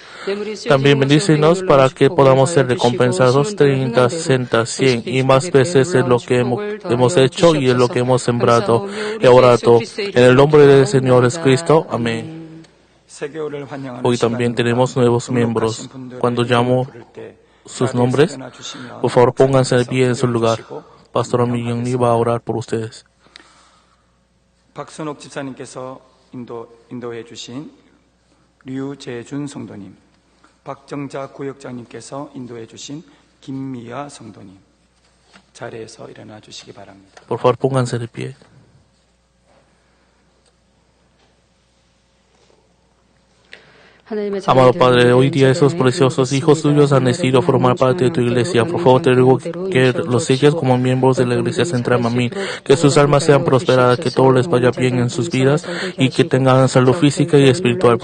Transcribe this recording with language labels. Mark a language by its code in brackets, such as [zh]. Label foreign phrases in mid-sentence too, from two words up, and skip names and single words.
[es] También bendícenos para que podamos ser recompensados 30, 60, 100 y más veces en lo que hemos hecho y en lo que hemos sembrado y orado. En el nombre del Señor Jesucristo. Amén. Hoy también tenemos nuevos miembros. Cuando llamo sus nombres, por favor pónganse de pie en su lugar. Pastor Millón va a orar por ustedes. [ko] 박선옥 집사님께서 인도해 주신 류재준 성도님, 박정자 구역장님께서 인도해 주신 김미아 성도님, 자리에서 일어나 주시기 바랍니다. [es] Por favor, pónganse de pie. Amado Padre, hoy día esos preciosos hijos tuyos han decidido formar parte de tu iglesia. Por favor, te ruego que los selles como miembros de la iglesia central Mamín, que sus almas sean prosperadas, que todo les vaya bien en sus vidas y que tengan salud física y espiritual.